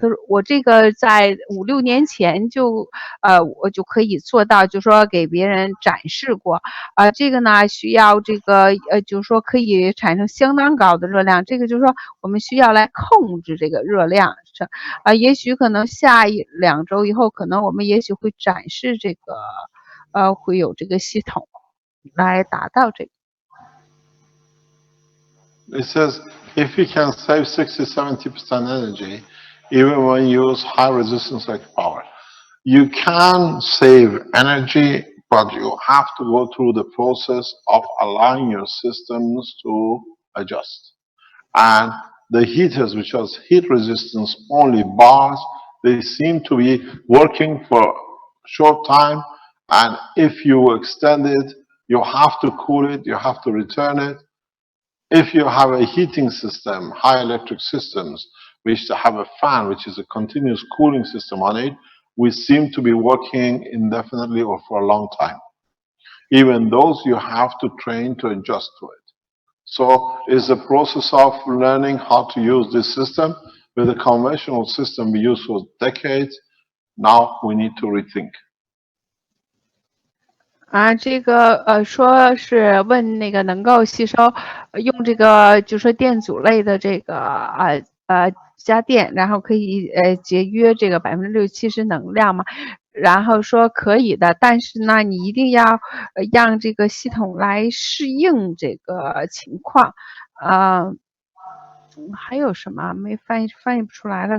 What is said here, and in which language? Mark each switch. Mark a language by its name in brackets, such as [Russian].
[Chinese] 他说我这个在5、6年前就我就可以做到，就说给别人展示过这个呢需要这个就是说可以产生相当高的热量，这个就是说我们需要来控制这个热量也许可能下1、2周以后，可能我们也许会展示这个会有这个系统来达到这个。 [English] It says if we can save 60–70% energy, even when you use high resistance like power, you can save energy, but you have to go through the process of allowing your systems to adjust. And the heaters, which has heat resistance only bars, they seem to be working for a short time. And if you extend it, you have to cool it, you have to return it. If you have a heating system, high electric systems, which have a fan, which is a continuous cooling system on it, we seem to be working indefinitely or for a long time. Even those you have to train to adjust to it. So it's a process of learning how to use this system. With the conventional system we used for decades, now we need to rethink. [Chinese] 这个说是问那个能够吸收用这个就说电阻类的这个家电，然后可以节约这个60%-70%能量嘛，然后说可以的，但是呢你一定要让这个系统来适应这个情况还有什么没翻译不出来了？